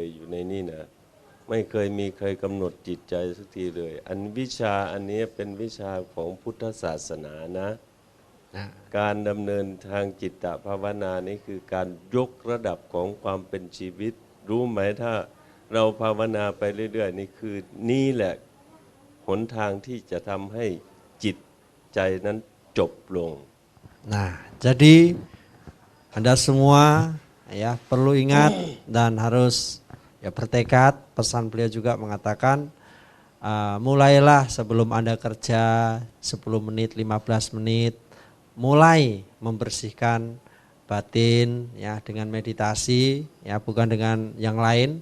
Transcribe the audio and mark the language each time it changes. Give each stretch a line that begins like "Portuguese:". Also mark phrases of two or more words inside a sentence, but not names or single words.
Thai: อยู่ในนี่นะไม่เคยมีใครกำหนดจิตใจสักทีเลยอันวิชาอันนี้เป็นวิชาของพุทธศาสนานะการดำเนินทางจิตตภาวนานี่คือการยกระดับของความเป็นชีวิตรู้ไหมถ้าเราภาวนาไปเรื่อยๆนี่คือนี่แหละหนทางที่จะทำให้จิตใจนั้นจบลง
Indonesian: Nah, jadi Anda semua ya perlu ingat dan harus ya bertekad. Pesan beliau juga mengatakan mulailah sebelum Anda kerja 10 menit, 15 menit, mulai membersihkan batin ya dengan meditasi ya bukan dengan yang lain.